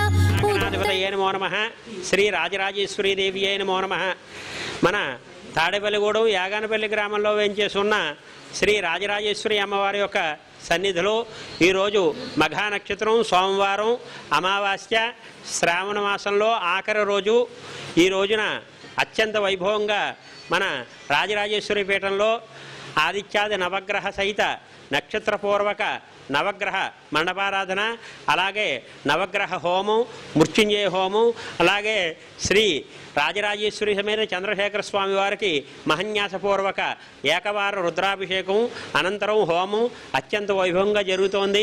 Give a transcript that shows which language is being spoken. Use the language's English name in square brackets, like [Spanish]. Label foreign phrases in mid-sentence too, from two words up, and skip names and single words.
[Sanskrit] गणाधिपतये नमो नमः श्री राजराजेश्वरी देव्यै नमो नमः [Telugu] మన తాడేపల్లిగూడెం యాగానపల్లి గ్రామంలో వేంచేసున్న శ్రీ రాజరాజేశ్వరి అమ్మవారి యొక్క సన్నిధిలో ఈరోజు మఘా నక్షత్రం సోమవారం అమావాస్య శ్రావణ మాసంలో ఆఖరి రోజు ఈ రోజున అత్యంత వైభవంగా మన రాజరాజేశ్వరి పీఠంలో ఆదిత్యాది నవగ్రహ సహిత నక్షత్రపూర్వక నవగ్రహ మండపారాధన, అలాగే నవగ్రహ హోమం, మృత్యుంజయ హోమం, అలాగే శ్రీ రాజరాజేశ్వరి సమేత చంద్రశేఖర స్వామి వారికి మహన్యాసపూర్వక ఏకవార రుద్రాభిషేకం అనంతరం హోమం అత్యంత వైభవంగా జరుగుతోంది.